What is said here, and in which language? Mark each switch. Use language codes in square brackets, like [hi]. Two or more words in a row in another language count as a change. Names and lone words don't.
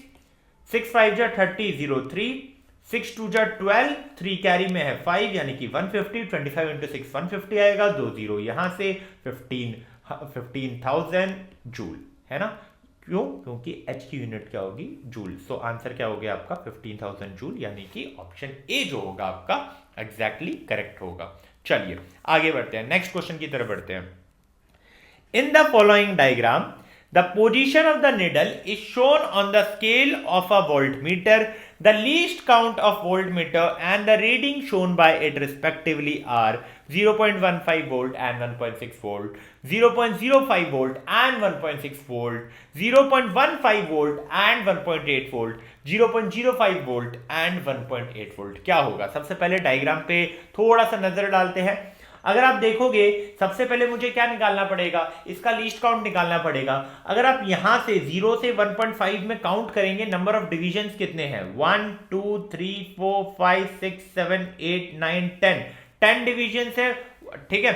[hi] 6 5 जा 30 0 3, 6 2 जा 12, 3 कैरी में है 5 यानी कि 150, 25 इंटू 6 150 आएगा, 2 0 यहां से 15,000 जूल, है ना। क्यों, क्योंकि एच की यूनिट क्या होगी जूल। सो आंसर क्या हो गया आपका 15,000 जूल, यानी कि [en] option A [hi] जो होगा आपका [en] exactly correct [hi] होगा। चलिए आगे बढ़ते हैं, [en] next question [hi] की तरफ बढ़ते हैं। [en] in the following diagram the position of the needle is shown on the scale of a voltmeter. The least count of voltmeter and the reading shown by it respectively are 0.15 volt and 1.6 volt, 0.05 volt and 1.6 volt, 0.15 volt and 1.8 volt, 0.05 volt and 1.8 volt। [hi] क्या होगा, सबसे पहले डायग्राम पे थोड़ा सा नजर डालते हैं। अगर आप देखोगे सबसे पहले मुझे क्या निकालना पड़ेगा, इसका [en] least count [hi] निकालना पड़ेगा। अगर आप यहां से 0 से 1.5 में काउंट करेंगे, [en] number of divisions [hi] कितने हैं 1 2 3 4 5 6 7 8 9 10 डिविजन्स है, ठीक है।